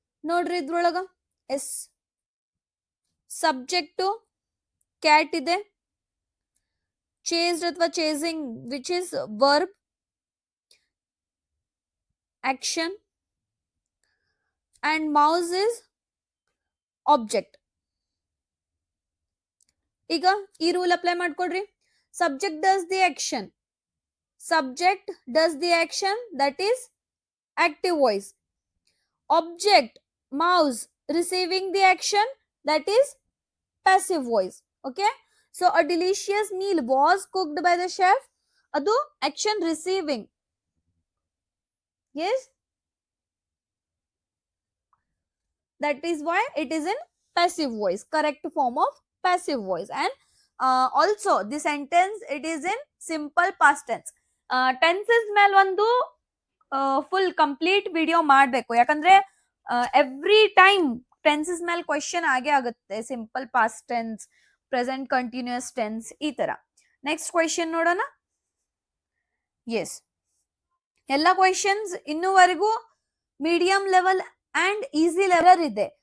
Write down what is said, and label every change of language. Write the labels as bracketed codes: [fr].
[kn] ನೋಡ್ರಿ ಇದ್ರೊಳಗ [en] As subject cat ಇದೆ, chased ಅಥವಾ chasing which is verb, action, and mouse is object. [kn] ಈಗ ಈ rule apply ಮಾಡ್ಕೊಡ್ರಿ. [en] Subject does the action, subject does the action, that is active voice. Object, mouse, receiving the action, that is passive voice. Okay, so a delicious meal was cooked by the chef, [kn] adu [en] action receiving. Yes, that is why it is in passive voice, correct form of passive voice. And also the sentence, it is in simple past tense. [kn] Tenses ಮೇಲೆ ಒಂದು full complete video ಮಾಡಬೇಕು, ಯಾಕಂದ್ರೆ every time tenses ಮೇಲೆ question ಆಗೇ ಆಗುತ್ತೆ. Simple past tense, present continuous tense, ಈ ತರ. Next question ನೋಡೋಣ. ಎಸ್, ಎಲ್ಲ questions ಇನ್ನೂವರೆಗೂ medium level and easy level ಇದೆ.